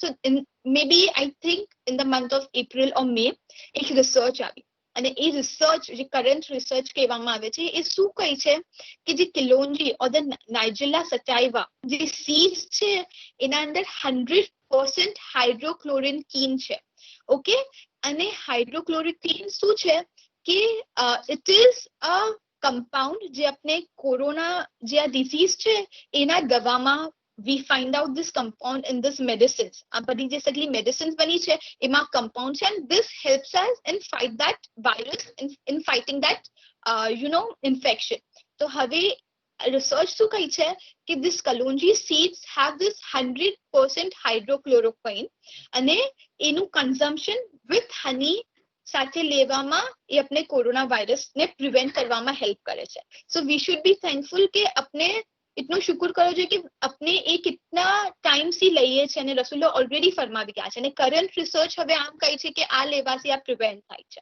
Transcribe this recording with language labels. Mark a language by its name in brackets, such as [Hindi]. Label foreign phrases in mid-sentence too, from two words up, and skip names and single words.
[English] May be I think in the month of April or May [Gujarati] એક રિસર્ચ આવી અને એ રિસર્ચ જે [English] current research [Gujarati] કહેવામાં આવે છે એ શું કહે છે કે જે [English] kalonji or the Nigella sativa [Gujarati] જે સીડ્સ છે એના અંદર 100% હાઇડ્રોક્લોરિન છે. ઓકે, અને હાઇડ્રોક્લોરિન શું છે કે [English] it is a compound [Gujarati] જે આપણે કોરોના જે આ ડિસીઝ છે એના દવામાં [English] we find out this compound in this medicines. [Gujarati] આ બધી જે સગલી medicines બની છે એમાં compound છે [English] and this helps us in fight that virus, in fighting that infection. [Gujarati] તો હવે research શું કહે છે કે [English] this kalonji seeds have this 100% hydrochloroquine [Gujarati] અને એનું [English] consumption with honey [Gujarati] સાથે લેવામાં એ આપણે કોરોના વાયરસને પ્રિવેન્ટ કરવામાં હેલ્પ કરે છે. [English] So we should be thankful [Gujarati] કે આપણે એટલું શુક્ર કરવો જોઈએ કે આપણે એ કેટલા ટાઈમથી લઈએ છે અને રસૂલો ઓલરેડી ફરમાવી ગયા છે અને [English] current research [Gujarati] હવે આમ કહે છે કે આ લેવાથી આ પ્રિવેન્ટ થાય છે.